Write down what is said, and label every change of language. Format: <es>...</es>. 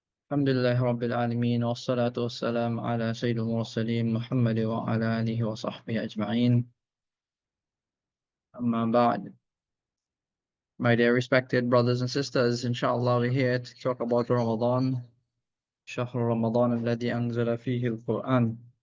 <ar>الحمد لله رب العالمين، والصلاة والسلام على سيد المرسلين محمد وعلى آله وصحبه أجمعين. أما بعد,</ar> <en>my dear respected brothers and sisters, inshallah we're here to talk about Ramadan.</en> <ar>شهر رمضان الذي أنزل فيه القرآن.</ar>